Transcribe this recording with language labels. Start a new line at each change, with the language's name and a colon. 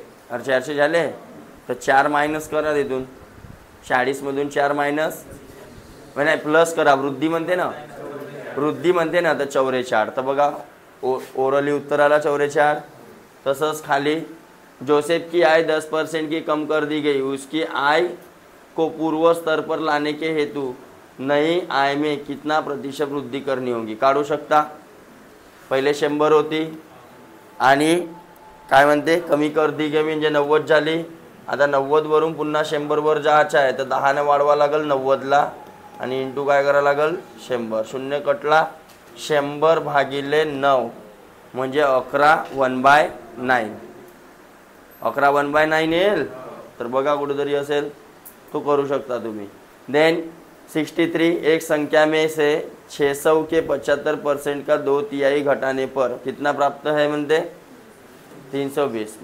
Marathi: अरे 400 झाले तर 4 मायनस करा तिथून. 40 मधून 4 मायनस नाही प्लस करा. वृद्धी म्हणते ना, वृद्धी म्हणते ना, तर 44. तर बघा ओरली उत्तर आला 44. तसंच खाली
Hindi: जोसेफ की आय 10% की कम कर दी गई, उसकी आय को पूर्व स्तर पर लाने के हेतु नई आय में कितना प्रतिशत वृद्धि करनी होगी.
Marathi: काढू शकता. पहिले 100 होती आणि काय म्हणते कमी
Hindi: कर दी गई
Marathi: म्हणजे 90 झाली. आता 90 वरून पुन्हा 100 वर जायचं आहे तर 10 ने वाढवा लागेल 90 ला आणि इंटू काय करावं लागेल 100. शून्य कटला. 100 भागिले 9 म्हणजे 11 1/9. 11 1/9 येईल. तर बघा कुठेतरी असेल तो करू शकता तुम्ही.
Hindi: देन 63 एक संख्या में से 600 के 75% का 2/3 घटाने पर कितना प्राप्त है
Marathi: म्हणते
Hindi: 320.